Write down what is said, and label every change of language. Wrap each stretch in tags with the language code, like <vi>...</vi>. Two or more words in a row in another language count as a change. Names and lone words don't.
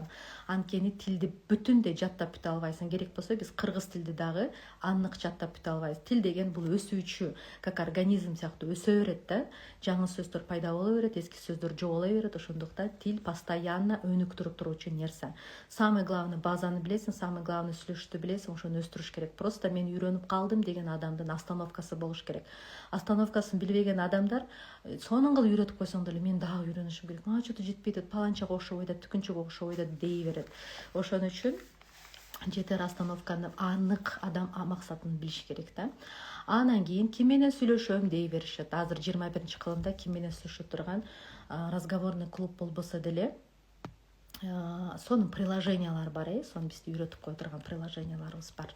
<ky>Анткени тилди бүтүндөй жаттап бүтө албайсың. Керек болсо биз кыргыз тилди дагы анык жаттап бүтө албайбыз. Тил деген бул өсүүчү,</ky> <ru>как организм</ru> <ky>сыяктуу өсө берет да. Жаңы сөздөр пайда боло берет, эски сөздөр жоголо берет. Ошондуктан тил постоянно өнүктүрүп туруучу нерсе.</ky> <ru>Самое главное</ru> <ky>базаны билесиң,</ky> <ru>самое главное</ru> <ky>сүйлөшүштү билесиң, ошону өстүрүш керек. Просто мен үйрөнүп калдым деген адамдын остановкасы болуш керек. Остановкасын билбеген адамдар сонун кылып үйрөтүп койсоң деле мен дагы үйрөнүшүм керек. Что-то жетпейт, паланчага окшобойт, түкүнчөгө окшобойт дей берет. Ошон үчүн жетер остановканы анык адам максатын билиш керек да. Анан кийин ким менен сүйлөшөм дей беришет. Азыр 21 кылымда ким менен сүйлөшө турган</ky> <ru>разговорный клуб</ru> <ky>болбосо деле сонун приложениялар бар, сонун бизди үйрөтүп кое турган приложенияларыбыз бар.</ky>